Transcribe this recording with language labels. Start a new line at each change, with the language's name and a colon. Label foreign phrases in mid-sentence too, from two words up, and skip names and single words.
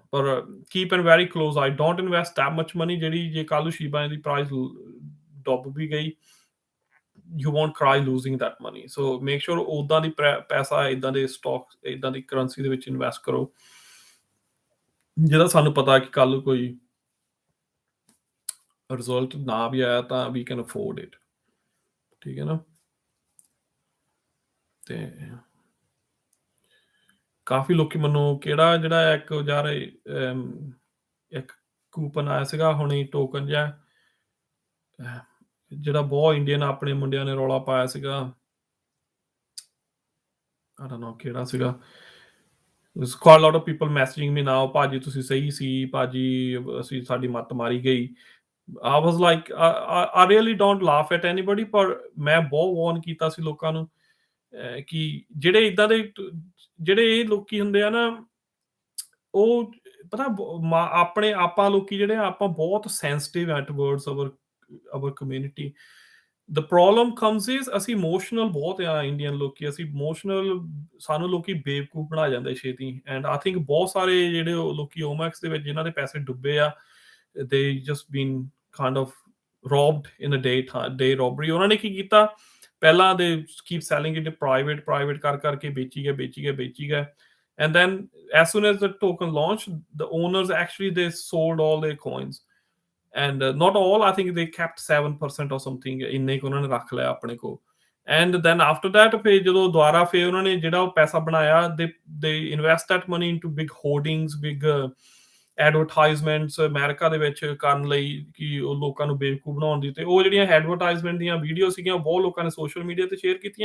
English: but keep and very close eye, don't invest that much money
Punjabi: ਜਿਹੜੀ ਜੇ ਕੱਲ ਨੂੰ ਸ਼ੀਬਾ ਦੀ ਪ੍ਰਾਈਸ ਡੁੱਬ ਵੀ ਗਈ,
English: you won't cry losing that money। so make sure
Punjabi: ਉਦਾਂ ਦੀ ਪੈਸਾ ਇਦਾਂ ਦੇ ਸਟਾਕ, ਇਦਾਂ ਦੀ ਕਰੰਸੀ ਦੇ ਵਿੱਚ ਇਨਵੈਸਟ ਕਰੋ ਜਿਹਦਾ ਸਾਨੂੰ ਪਤਾ ਕਿ ਕੱਲ ਕੋਈ ਰਿਜ਼ਲਟ ਨਾ ਵੀ ਆਇਆ ਤਾਂ ਵੀ
English: can afford it,
Punjabi: ਠੀਕ ਹੈ ਨਾ? ਤੇ ਕਾਫ਼ੀ ਲੋਕੀ ਮੈਨੂੰ ਕਿਹੜਾ ਜਿਹੜਾ ਇੱਕ ਯਾਰ ਇੱਕ ਕੂਪਨ ਆਇਆ ਸੀਗਾ ਹੁਣੇ ਟੋਕਨ ਜਿਹਾ, ਜਿਹੜਾ ਬਹੁਤ ਇੰਡੀਅਨ ਆਪਣੇ ਮੁੰਡਿਆਂ ਨੇ ਰੌਲਾ ਪਾਇਆ ਸੀਗਾ,
English: I don't know
Punjabi: ਕਿਹੜਾ ਸੀਗਾ।
English: there's quite a lot of people messaging me now,
Punjabi: ਭਾਜੀ ਤੁਸੀਂ ਸਹੀ ਸੀ, ਭਾਜੀ ਅਸੀਂ ਸਾਡੀ ਮੱਤ ਮਾਰੀ ਗਈ।
English: I was like I really don't laugh at anybody,
Punjabi: ਪਰ ਮੈਂ ਬਹੁਤ ਵਾਰਨ ਕੀਤਾ ਸੀ ਲੋਕਾਂ ਨੂੰ, ਕਿ ਜਿਹੜੇ ਏਦਾਂ ਦੇ ਜਿਹੜੇ ਇਹ ਲੋਕੀ ਹੁੰਦੇ ਆ ਨਾ, ਉਹ ਪਤਾ ਆਪਣੇ ਆਪਾਂ ਲੋਕੀ ਜਿਹੜੇ ਆ, ਆਪਾਂ ਬਹੁਤ ਸੈਂਸਿਟਿਵ ਐ
English: towards our community. the problem comes is
Punjabi: ਅਸੀਂ ਇਮੋਸ਼ਨਲ ਬਹੁਤ ਆ ਇੰਡੀਅਨ ਲੋਕੀ, ਅਸੀਂ ਇਮੋਸ਼ਨਲ, ਸਾਨੂੰ ਲੋਕੀ ਬੇਵਕੂਫ ਬਣਾ ਜਾਂਦੇ ਛੇਤੀ,
English: and I think
Punjabi: ਬਹੁਤ ਸਾਰੇ ਜਿਹੜੇ ਉਹ ਲੋਕੀ ਓਮੈਕਸ ਦੇ ਵਿੱਚ ਜਿਨ੍ਹਾਂ ਦੇ ਪੈਸੇ ਡੁੱਬੇ ਆ,
English: they just been kind of robbed in a day robbery।
Punjabi: ਉਹਨਾਂ ਨੇ ਕੀ ਕੀਤਾ, ਪਹਿਲਾਂ
English: they keep selling it private
Punjabi: ਕਰ ਕਰਕੇ ਵੇਚੀ ਗਏ,
English: and then as soon as the token launched, the owners actually they sold all their coins, and not all, I think they kept 7% or something,
Punjabi: ਇੰਨੇ ਕੁ ਉਹਨਾਂ ਨੇ ਰੱਖ ਲਿਆ ਆਪਣੇ ਕੋਲ।
English: and then after that
Punjabi: ਫਿਰ ਜਦੋਂ ਦੁਬਾਰਾ ਫਿਰ ਉਹਨਾਂ ਨੇ ਜਿਹੜਾ ਉਹ ਪੈਸਾ ਬਣਾਇਆ,
English: they invest that money into big hoardings, big advertisements
Punjabi: ਅਮਰੀਕਾ ਦੇ ਵਿੱਚ ਕਰਨ ਲਈ, ਕਿ ਉਹ ਲੋਕਾਂ ਨੂੰ ਬੇਵਕੂਫ ਬਣਾਉਣ ਦੀ। ਤੇ ਉਹ ਜਿਹੜੀਆਂ ਐਡਵਰਟਾਈਜ਼ਮੈਂਟ ਦੀਆਂ ਵੀਡੀਓ ਸੀਗੀਆਂ, ਬਹੁਤ ਲੋਕਾਂ ਨੇ
English: social media
Punjabi: ਤੇ ਸ਼ੇਅਰ ਕੀਤੀਆਂ।